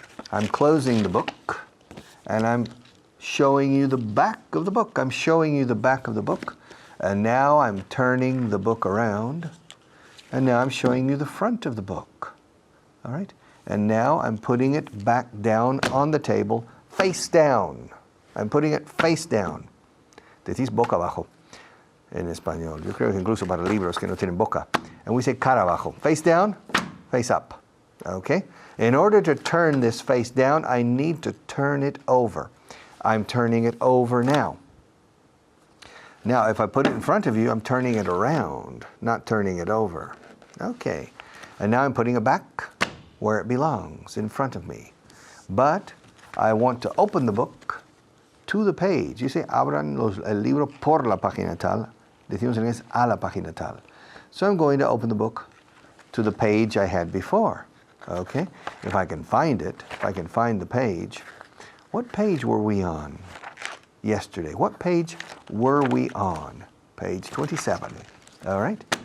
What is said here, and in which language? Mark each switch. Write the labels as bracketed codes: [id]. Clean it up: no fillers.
[en] I'm closing the book and I'm showing you the back of the book. I'm showing you the back of the book, and now I'm turning the book around, and now I'm showing you the front of the book. All right? And now I'm putting it back down on the table, face down. I'm putting it face down. [es] Decís boca abajo en español. Yo creo que incluso para libros que no tienen boca. [en] And we say cara abajo. Face down, face up. Okay? In order to turn this face down, I need to turn it over. I'm turning it over now. Now, if I put it in front of you, I'm turning it around, not turning it over. Okay. And now I'm putting it back where it belongs, in front of me. But I want to open the book to the page. You say, [es] abran el libro por la página tal. Decimos en inglés, a la página tal. [en] So I'm going to open the book to the page I had before. Okay? If I can find it, if I can find the page. What page were we on yesterday? What page were we on? Page 27. All right?